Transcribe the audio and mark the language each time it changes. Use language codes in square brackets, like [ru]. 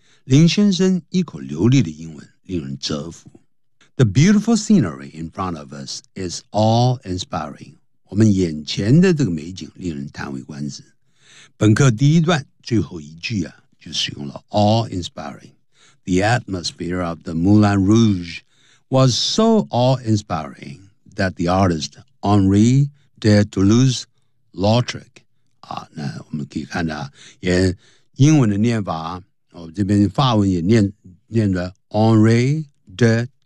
[zh] 林先生一口流利的英文令人折服。 [en] The beautiful scenery in front of us is all inspiring. [zh] 我们眼前的这个美景令人叹为观止。本课第一段最后一句啊，就使用了 all inspiring. [en] The atmosphere of the Moulin Rouge was so all inspiring that the artist Henri de Toulouse-Lautrec [zh] 啊，那我们可以看到，也英文的念法，我这边法文也念的 [en] Henri de。